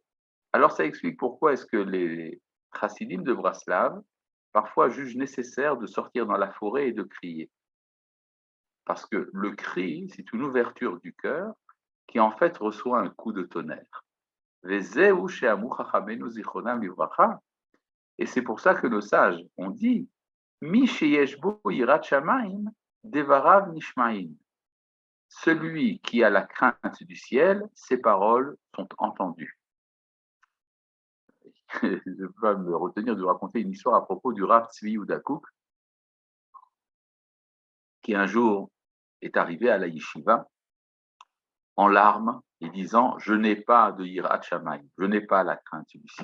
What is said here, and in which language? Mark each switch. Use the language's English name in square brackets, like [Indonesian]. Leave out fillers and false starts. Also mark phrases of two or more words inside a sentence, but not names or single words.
[French] Alors, ça explique pourquoi est-ce que les chassidim de Braslav parfois jugent nécessaire de sortir dans la forêt et de crier. Parce que le cri, c'est une ouverture du cœur qui en fait reçoit un coup de tonnerre. Et c'est pour ça que nos sages ont dit [Hebrew] מי שיש בו יראת שמים דבריו נשמעים. [French] Celui qui a la crainte du ciel, ses paroles sont entendues. Je vais me retenir de raconter une histoire à propos du Rav Tzvi Yehuda Kook, qui un jour est arrivé à la yeshiva en larmes et disant « Je n'ai pas de [Hebrew] יראת שמים, [French] je n'ai pas la crainte du ciel.